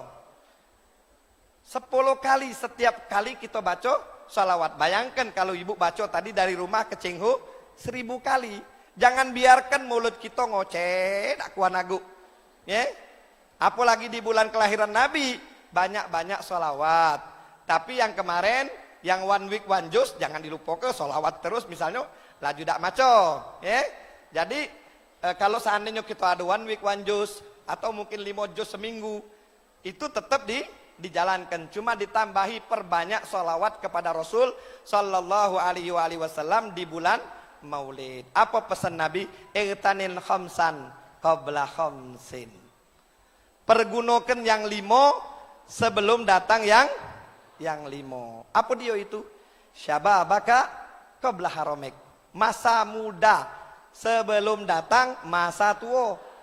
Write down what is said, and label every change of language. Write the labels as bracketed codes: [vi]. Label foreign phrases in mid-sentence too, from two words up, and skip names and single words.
[id] 10 kali setiap kali kita baca salawat. Bayangkan kalau Ibu baca tadi dari rumah ke Cinghu 1000 kali. Jangan biarkan mulut kita ngoceh, tak kuat nagu. Ya? Apalagi di bulan kelahiran Nabi, banyak-banyak salawat. Tapi yang kemarin, yang [en] one week one juz, [id] jangan dilupakan salawat terus. Misalnya, laju dak maco. Ya? Jadi, kalau seandainya kita ada [en] one week one juz, [id] atau mungkin 5 juz seminggu, itu tetap dijalankan, cuma ditambahi perbanyak sholawat kepada Rasul [ar] sallallahu alaihi wasallam [id] di bulan Maulid. [ar] Apa pesan Nabi? Irtanil khamsan qabla khamsin. [id] Pergunakan yang 5 sebelum datang yang 5. Apa dia itu? [ar] Syababaka qabla haramik. [id] Masa muda sebelum datang masa tua.